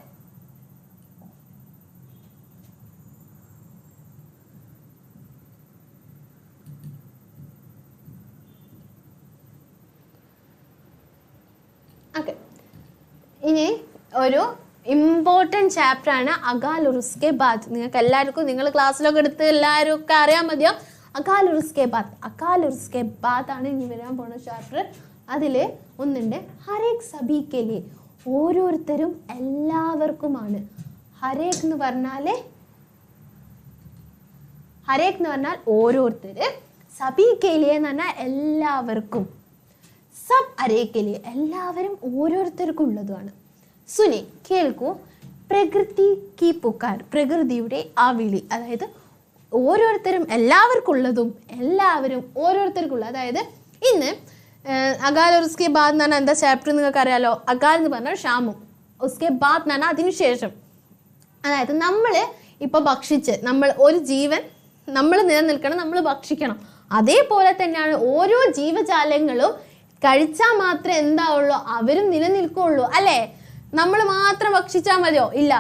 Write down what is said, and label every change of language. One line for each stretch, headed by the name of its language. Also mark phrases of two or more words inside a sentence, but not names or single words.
Malayalam: ഓക്കെ, ഇനി ഒരു ഇമ്പോർട്ടൻറ്റ് ചാപ്റ്റർ ആണ് അകാൽ और उसके बाद. നിങ്ങൾക്ക് എല്ലാവർക്കും നിങ്ങൾ ക്ലാസ്സിലൊക്കെ എടുത്ത് എല്ലാവരും ഒക്കെ അറിയാൻ മതിയോ? അകാൽ और उसके बाद. അകാൽ और उसके बाद ആണ് ഇനി വരാൻ പോണ ചാപ്റ്റർ. അതിൽ ഒന്നുണ്ട്
Hindi: हरेक सभी के लिए.
Malayalam: ഓരോരുത്തരും എല്ലാവർക്കുമാണ്. ഹരേക് എന്ന് പറഞ്ഞാൽ ഓരോരുത്തർ.
Hindi: सभी के लिए
Malayalam: എന്ന് പറഞ്ഞാൽ എല്ലാവർക്കും.
Hindi: सब हरेक के लिए
Malayalam: എല്ലാവരും ഓരോരുത്തർക്കും ഉള്ളതുമാണ്. സുനി, കേൾക്കൂ.
Hindi: प्रकृति की पुकार,
Malayalam: പ്രകൃതിയുടെ ആ വിളി. അതായത് ഓരോരുത്തരും എല്ലാവർക്കുള്ളതും എല്ലാവരും ഓരോരുത്തർക്കുള്ള. അതായത് ഇന്ന് അകാൽ और उसके बाद എന്ന് പറഞ്ഞാൽ എന്താ ചാപ്റ്റർ നിങ്ങൾക്ക് അറിയാലോ? അകാൽ എന്ന് പറഞ്ഞാൽ ക്ഷാമം,
Hindi: उसके बाद
Malayalam: എന്ന് പറഞ്ഞാൽ അതിനുശേഷം. അതായത് നമ്മൾ ഇപ്പോൾ ഭക്ഷിച്ച് നമ്മൾ ഒരു ജീവൻ നമ്മൾ നിലനിൽക്കണം, നമ്മൾ ഭക്ഷിക്കണം. അതേപോലെ തന്നെയാണ് ഓരോ ജീവജാലങ്ങളും കഴിച്ചാൽ മാത്രമേ എന്താവുള്ളൂ? അവരും നിലനിൽക്കുള്ളൂ, അല്ലേ? നമ്മൾ മാത്രം ഭക്ഷിച്ചാൽ മതിയോ? ഇല്ല.